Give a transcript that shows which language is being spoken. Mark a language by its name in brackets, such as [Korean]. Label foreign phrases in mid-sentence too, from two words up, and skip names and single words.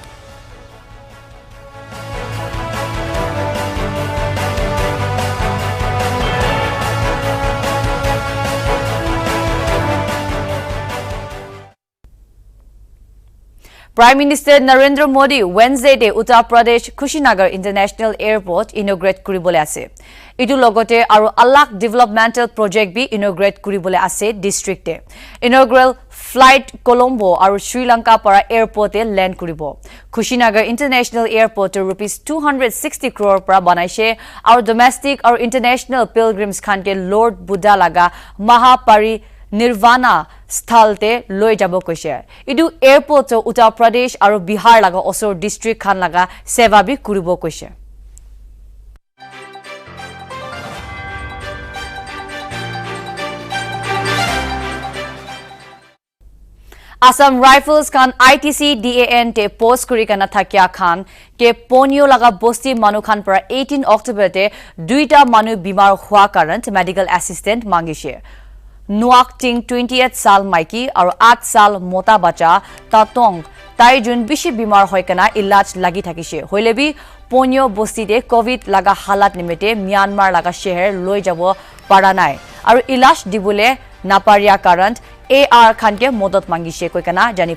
[Naga Pidgin] Prime Minister Narendra Modi Wednesday de Uttar Pradesh Kushinagar International Airport inaugurate kuribole ase. Itu logote aru alak [English] developmental project [Naga Pidgin] bi inaugurate kuribole ase district e. [English] Inaugural flight [Naga Pidgin] Colombo aru Sri Lanka para airport e land kuribo. Kushinagar International Airport rupees 260 crore para banaise aru domestic aru international pilgrims khan ke Lord Buddha laga Mahapari Nirvana sthalte loi jabo koise idu airport to Uttar Pradesh aru Bihar laga osor district khan laga seva bi kuribo koise Assam Rifles Khan ITC DAN te post kuri kana thakya Khan ke ponio laga bosti manu khan para 18 October te duita manu bimar hua [English] current medical assistant [Naga Pidgin] mangishe Nuak Ting 28 sal maiki aru 8 sal mota bacha tatong tai jun bishi bimar hoy kana ilaj lagi thakise hoilebi ponio bosti de covid laga halat nimete Myanmar laga sheher loi jabo para nai aru ilaj dibule naparia current AR Khan ke modot mangise koi kana jani